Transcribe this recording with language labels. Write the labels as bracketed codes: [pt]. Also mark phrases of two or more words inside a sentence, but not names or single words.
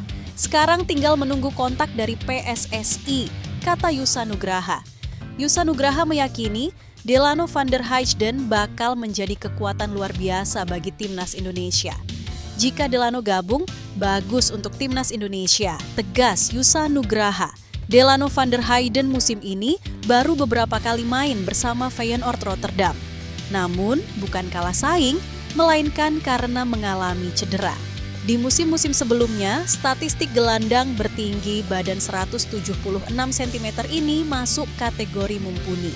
[id] Sekarang tinggal menunggu kontak dari PSSI, kata Yusa Nugraha. Yusa Nugraha meyakini Delano van der Heijden bakal menjadi kekuatan luar biasa bagi timnas Indonesia. Jika Delano gabung, bagus untuk timnas Indonesia, tegas Yusa Nugraha. Delano van der Heijden musim ini baru beberapa kali main bersama Feyenoord Rotterdam. Namun, bukan kalah saing, melainkan karena mengalami cedera. Di musim-musim sebelumnya, statistik gelandang bertinggi badan 176 cm ini masuk kategori mumpuni.